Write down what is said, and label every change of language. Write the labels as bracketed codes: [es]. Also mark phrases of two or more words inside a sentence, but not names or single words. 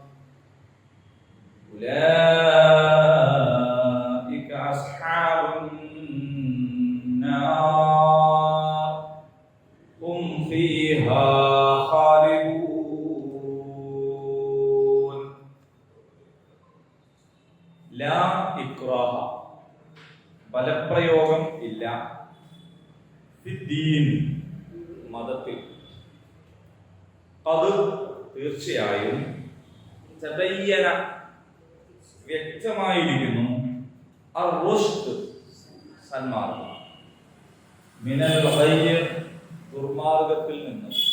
[ar] أولئك أصحاب النار هم فيها خالدون. لا إكراه [ml] ബലപ്രയോഗം ഇല്ല ഫിദ്ദീൻ മതത്തിൽ. അത് തീർച്ചയായും തബയ്യന വ്യക്തമായിരിക്കുന്നു അർ-റുഷ്ദ് സന്മാർഗ്ഗം [ar] من الغي [ml] ദുർമാർഗത്തിൽ നിന്ന്.